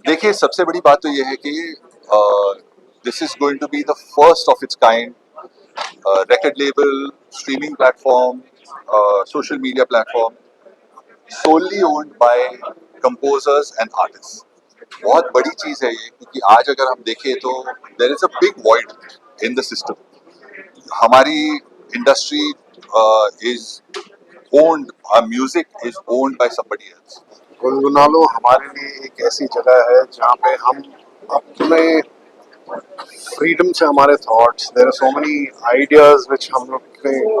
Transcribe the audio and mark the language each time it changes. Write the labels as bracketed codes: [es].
[hi] देखिए, सबसे बड़ी बात तो ये है कि [en] This is going to be the first of its kind record label, streaming platform, social media platform, solely owned by composers and artists. [hi] बहुत बड़ी चीज है ये, क्योंकि आज अगर हम देखें तो [en] there is a big void in the system. [hi] हमारी industry [en] is owned, our music is owned by somebody else. [hi] गुनगुनालो हमारे लिए एक ऐसी जगह है जहाँ पे हम अपने फ्रीडम से हमारे thoughts, [en] there are so many ideas which [hi] हम लोग के